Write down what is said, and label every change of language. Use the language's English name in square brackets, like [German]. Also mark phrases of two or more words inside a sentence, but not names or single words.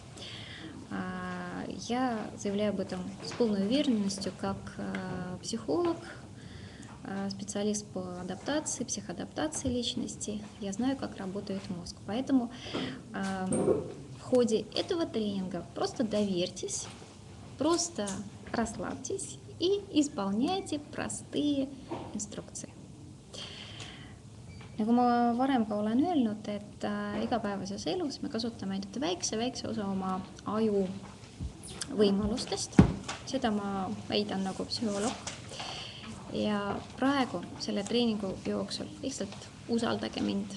[Russian] Я заявляю об этом с полной уверенностью, как психолог, специалист по адаптации, психоадаптации личности. Я знаю, как работает мозг. Поэтому в ходе этого тренинга просто доверьтесь, просто расслабьтесь и исполняйте простые инструкции. [Estonian] Nagu ma varem ka olen öelnud, et igapäevases elus me kasutame ainult väikse osa oma aju võimalustest. Seda ma väidan nagu psühholoog. Ja praegu selle treeningu jooksul lihtsalt usaldage mind.